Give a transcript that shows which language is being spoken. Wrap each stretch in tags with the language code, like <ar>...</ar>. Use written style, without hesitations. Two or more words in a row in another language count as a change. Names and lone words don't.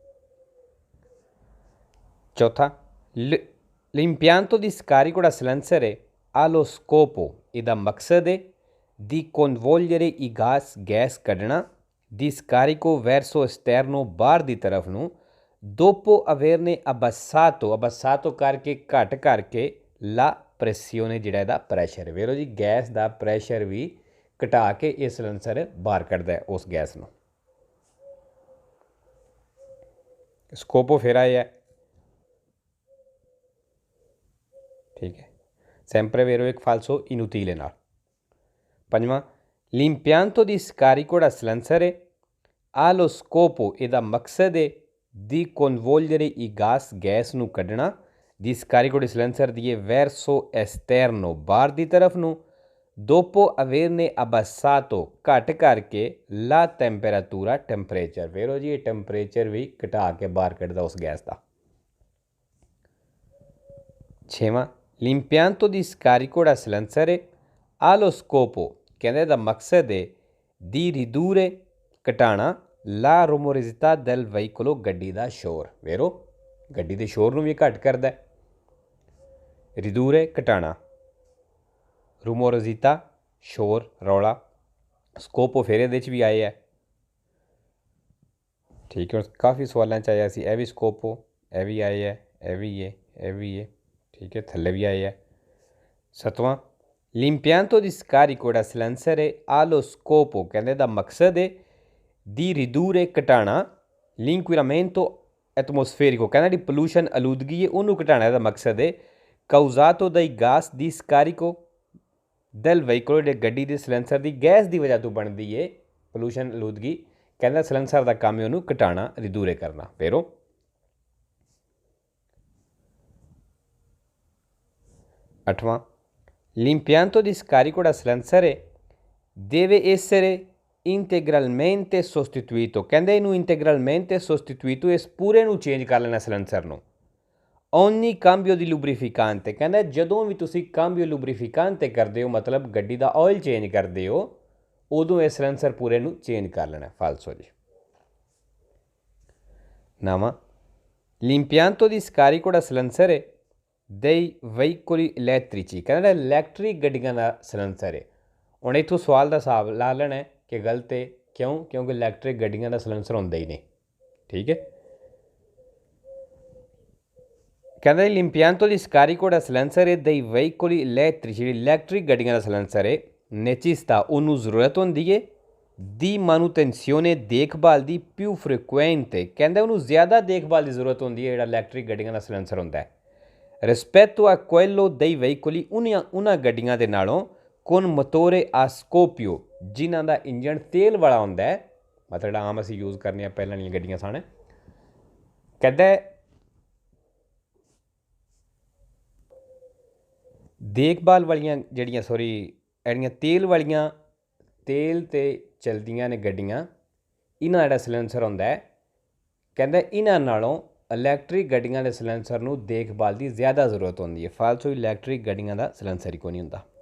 <pa>चौथा</pa> <it>l'impianto di scarico da silenziare ha lo scopo</it> <pa>ਇਹਦਾ ਮਕਸਦ ਹੈ</pa> <it>di convogliere i</it> <pa>ਗੈਸ ਕੱਢਣਾ</pa> <it>di scarico verso esterno</it> <pa>ਬਾਹਰ ਦੀ ਤਰਫ ਨੂੰ</pa> <it>dopo averne abbassato</it> <pa>ਕਰਕੇ ਘੱਟ ਕਰਕੇ</pa> <it>la pressione</it> <pa>ਜਿਹੜਾ ਇਹਦਾ ਪ੍ਰੈਸ਼ਰ ਵੇਰੋ ਜੀ ਗੈਸ ਦਾ ਪ੍ਰੈਸ਼ਰ ਵੀ ਘਟਾ ਕੇ ਇਹ ਸਿਲੰਸਰ ਬਾਹਰ ਕੱਢਦਾ ਹੈ ਉਸ ਗੈਸ ਨੂੰ। ਸਕੋਪੋ ਫਿਰ ਆਇਆ ਠੀਕ ਹੈ,</pa> <it>sempre vero एक falso inutile नाल।</it> <pa>पंजवां</pa> <it>l'impianto di scarico da silenziare ha lo scopo</it> <pa>ਇਹਦਾ ਮਕਸਦ ਹੈ</pa> <it>di convogliere i</it> <pa>ਗੈਸ ਨੂੰ ਕੱਢਣਾ</pa> <it>di scarico di silenziare</it> <pa>ਦੀ</pa> <it>verso esterno</it> <pa>ਬਾਹਰ ਦੀ ਤਰਫ ਨੂੰ</pa> <it>dopo averne abbassato</it> <pa>ਘੱਟ ਕਰਕੇ</pa> <it>la temperatura</it> <pa>ਟੈਂਪਰੇਚਰ ਵੇਰੋ ਜੀ ਇਹ ਟੈਂਪਰੇਚਰ ਵੀ ਘਟਾ ਕੇ ਬਾਹਰ ਕੱਢਦਾ ਉਸ ਗੈਸ ਦਾ। ਛੇਵਾਂ</pa> <it>l'impianto di scarico da silenziare ha lo scopo</it> <pa>ਕਹਿੰਦੇ ਦਾ ਮਕਸਦ ਹੈ</pa> <it>di ridurre</it> <pa>ਘਟਾਣਾ</pa> <it>la rumorosità del veicolo</it> <pa>ਗੱਡੀ ਦਾ ਸ਼ੋਰ ਵੇਰੋ ਗੱਡੀ ਦੇ ਸ਼ੋਰ ਨੂੰ ਵੀ ਘੱਟ ਕਰਦਾ ridurre ਘਟਾਣਾ rumorosità ਸ਼ੋਰ ਰੌਲਾ ਸਕੋਪੋ ਫਿਰ ਇਹਦੇ 'ਚ ਵੀ ਆਏ ਹੈ ਠੀਕ ਹੈ ਕਾਫੀ ਸਵਾਲਾਂ 'ਚ ਆਇਆ ਸੀ ਇਹ ਵੀ ਸਕੋਪੋ ਇਹ ਵੀ ਆਏ ਹੈ ਇਹ ਵੀ ਹੈ ਇਹ ਵੀ ਹੈ ਠੀਕ ਹੈ ਥੱਲੇ ਭੀ ਆਏ ਹੈ। सतवां</pa> <it>l'impianto di scarico da silenziare ha lo scopo</it> <pa>ਕਹਿਣੇ ਦਾ ਮਕਸਦ ਹੈ</pa> <it>di ridurre</it> <pa>घटाना</pa> <it>l'inquinamento atmosferico</it> <pa>ਕਹਿਣਾ ਦੀ pollution ਆਲੂਦਗੀ ਹੈ ਉਨ੍ਹਾਂਨੇ ਘਟਾਣੇ ਦਾ ਮਕਸਦ ਹੈ</pa> <it>causato dai gas di scarico del veicolo</it> <pa>ਦੇ ਗੱਡੀ ਦੇ ਸਿਲੰਸਰ ਦੀ ਗੈਸ ਦੀ ਵਜ੍ਹਾ ਤੋਂ ਬਣਦੀ ਹੈ pollution ਆਲੂਦਗੀ ਕਹਿਣਾ ਸਿਲੰਸਰ ਦਾ ਕੰਮ ਹੈ ਉਨ੍ਹਾਂਨੇ ਘਟਾਣਾ ridurre ਕਰਨਾ ਫੇਰੋ। अठवां</pa> <it>l'impianto di scarico da silenziare deve essere integralmente sostituito</it> <pa>ਕਹਿੰਦੇ ਇਹਨੂੰ</pa> <it>integralmente sostituito</it> <pa>ਇਸ ਪੂਰੇ ਨੂੰ ਚੇਂਜ ਕਰ ਲੈਣਾ ਸਿਲੰਸਰ ਨੂੰ</pa> <it>ogni cambio di lubrificante</it> <pa>ਕਹਿੰਦਾ ਜਦੋਂ ਵੀ ਤੁਸੀਂ</pa> <it>cambio lubrificante</it> <pa>ਕਰਦੇ ਹੋ ਮਤਲਬ ਗੱਡੀ ਦਾ ਆਇਲ ਚੇਂਜ ਕਰਦੇ ਹੋ ਉਦੋਂ ਇਹ ਸਿਲੰਸਰ ਪੂਰੇ ਨੂੰ ਚੇਂਜ ਕਰ ਲੈਣਾ ਫਾਲਸੋ ਜੀ। ਨਾਵਾਂ</pa> <it>l'impianto di scarico da silenziare dei veicoli elettrici</it> <pa>ਕਹਿੰਦਾ ਇਲੈਕਟ੍ਰਿਕ ਗੱਡੀਆਂ ਦਾ ਸਿਲੰਸਰ ਹੈ। ਹੁਣ ਇੱਥੋਂ ਸਵਾਲ ਦਾ ਹਿਸਾਬ ਲਾ ਲੈਣਾ ਕਿ ਗਲਤ ਹੈ ਕਿਉਂ ਕਿਉਂਕਿ ਇਲੈਕਟ੍ਰਿਕ ਗੱਡੀਆਂ ਦਾ ਸਿਲੰਸਰ ਹੁੰਦਾ ਹੀ ਨਹੀਂ ਠੀਕ ਹੈ। ਕਹਿੰਦਾ</pa> <it>l'impianto di scarico da silenziare dei veicoli elettrici</it> <pa>ਜਿਹੜੀ ਇਲੈਕਟ੍ਰਿਕ ਗੱਡੀਆਂ ਦਾ ਸਿਲੰਸਰ ਹੈ necessita ਉਹਨੂੰ ਜ਼ਰੂਰਤ ਹੁੰਦੀ ਹੈ ਦੀ manutenzione ਦੇਖਭਾਲ ਦੀ</pa> <it>più frequente</it> <pa>ਕਹਿੰਦਾ ਉਹਨੂੰ ਜ਼ਿਆਦਾ ਦੇਖਭਾਲ ਦੀ ਜ਼ਰੂਰਤ ਹੁੰਦੀ ਹੈ ਜਿਹੜਾ ਇਲੈਕਟ੍ਰਿਕ ਗੱਡੀਆਂ ਦਾ ਸਿਲੰਸਰ ਹੁੰਦਾ ਹੈ</pa> <it>rispetto a quello dei veicoli</it> <pa>ਉਹਨਾਂ ਗੱਡੀਆਂ ਦੇ ਨਾਲੋਂ</pa> <it>con motore a scoppio</it> <pa>ਜਿਨ੍ਹਾਂ ਦਾ ਇੰਜਣ ਤੇਲ ਵਾਲਾ ਹੁੰਦਾ ਹੈ ਮਤਲਬ ਆਮ ਅਸੀਂ ਯੂਜ਼ ਕਰਨੇ ਆ ਪਹਿਲਾਂ ਵਾਲੀਆਂ ਗੱਡੀਆਂ ਸਨ ਕਹਿੰਦਾ ਦੇਖਭਾਲ ਵਾਲੀਆਂ ਜਿਹੜੀਆਂ ਜਿਹੜੀਆਂ ਤੇਲ ਵਾਲੀਆਂ ਤੇਲ 'ਤੇ ਚਲਦੀਆਂ ਨੇ ਗੱਡੀਆਂ ਇਹਨਾਂ ਦਾ ਜਿਹੜਾ ਸਿਲੰਸਰ ਹੁੰਦਾ ਹੈ ਕਹਿੰਦਾ ਇਹਨਾਂ ਨਾਲੋਂ ਇਲੈਕਟ੍ਰਿਕ ਗੱਡੀਆਂ ਦੇ ਸਿਲੰਸਰ ਨੂੰ ਦੇਖਭਾਲ ਦੀ ਜ਼ਿਆਦਾ ਜ਼ਰੂਰਤ ਹੁੰਦੀ ਹੈ ਫਾਲਤੂ ਇਲੈਕਟ੍ਰਿਕ ਗੱਡੀਆਂ ਦਾ ਸਿਲੰਸਰ ਹੀ ਕੋਈ ਨਹੀਂ ਹੁੰਦਾ।</pa>